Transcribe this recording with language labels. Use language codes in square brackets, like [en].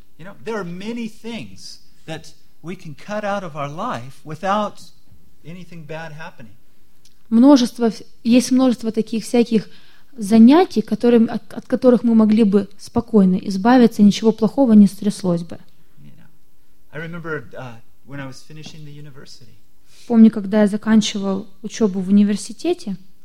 [en] You know, there are many things that we can cut out of our life without anything bad happening. [ru] Есть множество таких всяких занятий, от которых мы могли бы спокойно избавиться, ничего плохого не стряслось бы. [en] You know, I remember, when I was finishing the university. [ru] Помню, когда я заканчивал учебу в университете.